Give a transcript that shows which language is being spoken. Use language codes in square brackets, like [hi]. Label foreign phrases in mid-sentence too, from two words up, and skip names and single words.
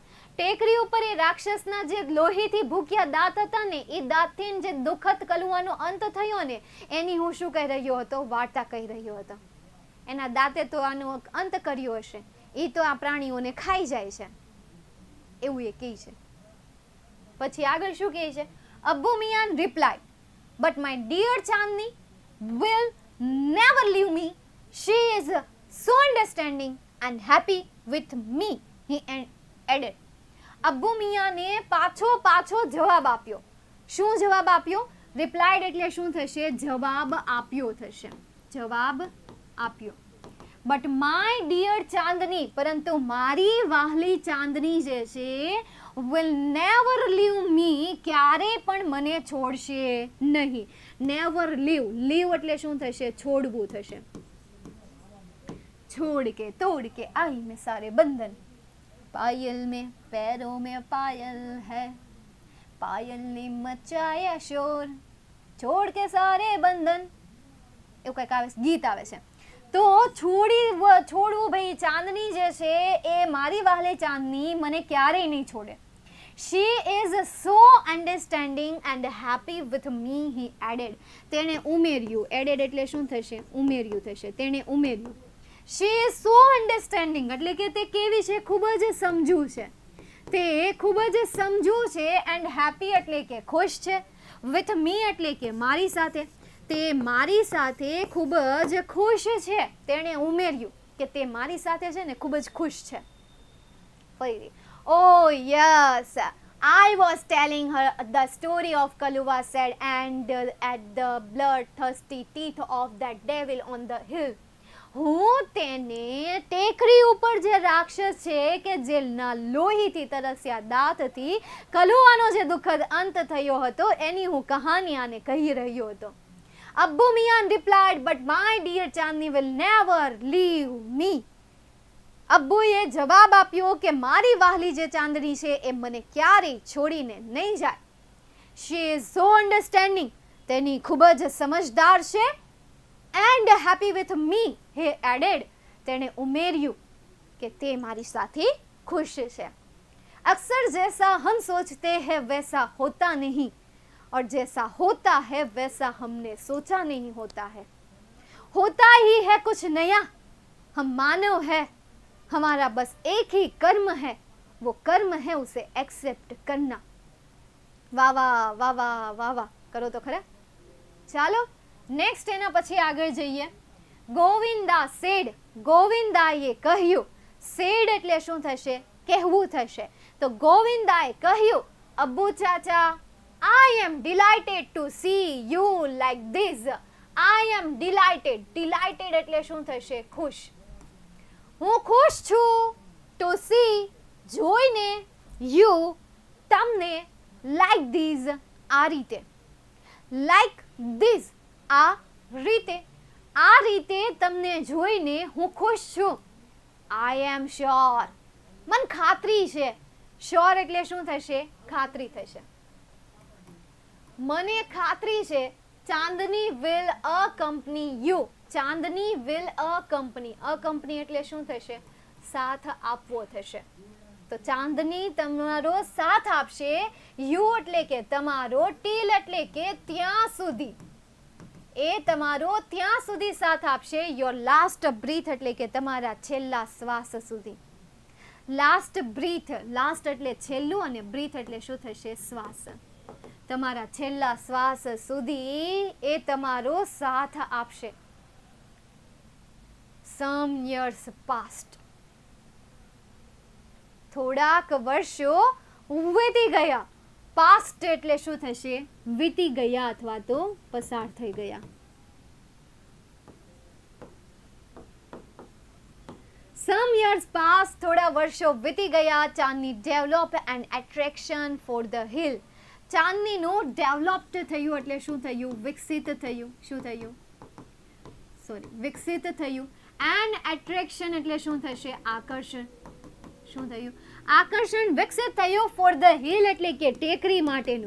[gu] ટેકરી ઉપર એ રાક્ષસના જે લોહીથી ભૂખ્યા દાંત હતા ને, એ દાંતથી જે દુઃખદ કલુવાનો અંત થયો ને, એની હું શું કહી રહ્યો હતો? વાર્તા કહી રહ્યો હતો. એના દાંતે તો આનો અંત કર્યો હશે, એ તો આ પ્રાણીઓને ખાઈ જાય છે, એવું એ કહે છે. પછી આગળ શું કહે છે? [en] Abbu Miyan reply, but my dear ચાંદની will never leave me. She is so understanding and happy with me, he added. [gu] અબ્બુ મિયાને પાછો જવાબ આપ્યો. શું જવાબ આપ્યો? રિપ્લાઇડ એટલે શું થશે? જવાબ આપ્યો થશે. જવાબ આપ્યો. [en] but my dear [gu] ચાંદની, પરંતુ મારી વાહલી ચાંદની જે છે, [en] will never leave me, [gu] ક્યારે પણ મને છોડશે નહીં. [en] never leave [gu] એટલે શું થશે? છોડવું થશે. [hi] छोड़ के तोड़ के आई में सारे बंधन, पायल में पैरों में पायल है, पायल ने मचाया शोर, छोड़ के सारे बंधन, [gu] એવું કંઈક આવે છે, ગીત આવે છે. તો છોડવું ભાઈ, ચાંદની જે છે એ મારી વાહલે ચાંદની મને ક્યારેય નહીં છોડે. [en] She is so understanding and happy with me, he added. [gu] તેણે ઉમેર્યું. added એટલે શું થશે? ઉમેર્યું થશે. તેણે ઉમેર્યું. [en] She is so understanding [gu] એટલે કે તે કેવી છે? ખૂબ જ સમજુ છે. તે ખૂબ જ સમજુ છે. [en] and happy [gu] એટલે કે ખુશ છે. [en] with me [gu] એટલે કે મારી સાથે. તે મારી સાથે ખૂબ જ ખુશ છે. તેણે ઉમેર્યું કે તે મારી સાથે છે ને ખૂબ જ ખુશ છે. ફરી, [en] oh yes, I was telling her the story of Kaluwa said, and at the bloodthirsty teeth of that devil on the hill. [gu] હું તેને ટેકરી ઉપર જે રાક્ષસ છે કે જેલના લોહીથી તરસ્યા દાંતથી કલુવાનો જે દુઃખદ અંત થયો હતો, એની હું કહાની આને કહી રહ્યો હતો. [en] અબ્બુ મિયાન replied, but my dear ચાંદની will never leave me. [gu] અબ્બુએ જવાબ આપ્યો કે મારી વાહલી જે ચાંદની છે એ મને ક્યારેય છોડીને નહીં જાય. [en] She is so understanding, [gu] તેની ખૂબ જ સમજદાર છે. [en] and happy with me, he added, [gu] તેણે ઉમેર્યું કે તે મારી સાથે ખુશ છે. [hi] અક્સર जैसा हम सोचते हैं वैसा होता नहीं, और जैसा होता है वैसा हमने सोचा नहीं होता है. होता ही है कुछ नया, हम मानव है, हमारा बस एक ही कर्म है, वो कर्म है उसे एक्सेप्ट करना. [gu] વાહ વાહ વાહ વાહ વાહ વાહ કરો તો ખરા. ચાલો નેક્સ્ટ એના પછી આગળ જઈએ. ગોવિંદા સેડ, ગોવિંદાએ કહ્યું. સેડ એટલે શું થશે? કહેવું થશે. તો ગોવિંદાએ કહ્યું, અબ્બુ ચાચા, [en] I am delighted to see you like this. I am delighted. Delighted [gu] એટલે શું થશે? ખુશ. હું ખુશ છું. [en] to see [gu] જોઈને, you તમને, [en] like this [gu] આ રીતે, [en] like this [gu] આ રીતે, આ રીતે તમને જોઈને હું ખુશ છું. [en] I am sure, [gu] મને ખાતરી છે. શ્યોર એટલે શું થશે? ખાતરી થશે. મને ખાતરી છે ચાંદની [en] will accompany you. [gu] ચાંદની [en] will accompany, [gu] accompany એટલે શું થશે? સાથ આપવો થશે. તો ચાંદની તમારો સાથ આપશે. યુ એટલે કે તમારો, ટીલ એટલે કે ત્યાં સુધી, એ તમારો ત્યાં સુધી સાથ આપશે. [en] your last breath [gu] એટલે કે તમારા છેલ્લા શ્વાસ સુધી. [en] last breath, [gu] લાસ્ટ એટલે છેલ્લું અને બ્રીથ એટલે શું થશે? શ્વાસ. તમારા છેલ્લા શ્વાસ સુધી એ તમારો સાથ આપશે. [en] Some years passed. [gu] થોડાક વર્ષો વીતી ગયા. પાસ્ટ એટલે શું થશે? વીતી ગયા અથવા તો પસાર થઈ ગયા. [en] Some years passed, [gu] થોડા વર્ષો વીતી ગયા. [en] ચાંદની developed an attraction for the hill. [gu] ચાંદનીનું ડેવલપ્ડ થયું એટલે શું થયું? વિકસિત થયું. શું થયું? સોરી, વિકસિત થયું. [en] and attraction [gu] એટલે શું થશે? આકર્ષણ. શું થયું? આકર્ષણ વિકસિત થયું [en] for the hill [gu] એટલે કે ટેકરી માટેનું.